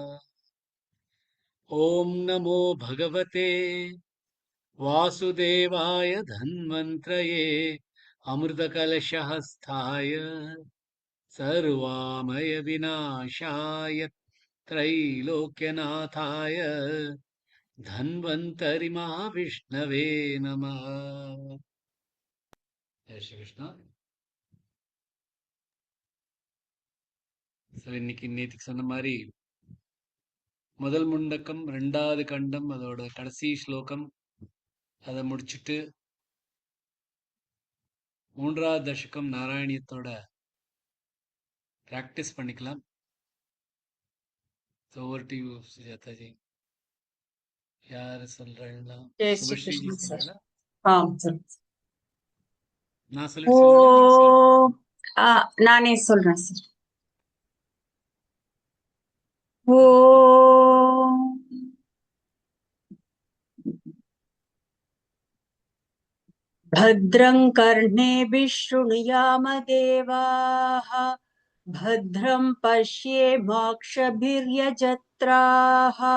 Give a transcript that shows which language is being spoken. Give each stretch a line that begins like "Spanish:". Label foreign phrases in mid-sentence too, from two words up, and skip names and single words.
Sanskrit: ॐ नमो भगवते वासुदेवाय धन्वन्त्रये अमृतकलशहस्ताय सर्वामयविनाशाय त्रैलोक्यनाथाय धन्वन्तरि महाविष्णवे नमः।
Hindi: जय श्री कृष्णा।
Tamil: இன்னைக்கு நேற்றுக்கு சொன்ன மாதிரி முதல் முண்டக்கம், ரெண்டாவது கண்டம், அதோட கடைசி ஸ்லோகம், அதை முடிச்சுட்டு மூன்றாவது தசகம் நாராயணியத்தோட பிராக்டிஸ் பண்ணிக்கலாம்.
English: over to you
Tamil: சுஜாதாஜி. யாரு சொல்றேன்னா
Hindi: जय श्री
Tamil: சுபஸ்ரீஜி
Hindi: Krishna,
Tamil: sir. சொல்றா? Sir. நான் சொல்லிட்டு சொல்றேன். நானே சொல்றேன் சார்.
Sanskrit: ஓ भद्रं कर्णेभिः शृणुयाम देवाः भद्रं पश्येमाक्षभिर्यजत्राः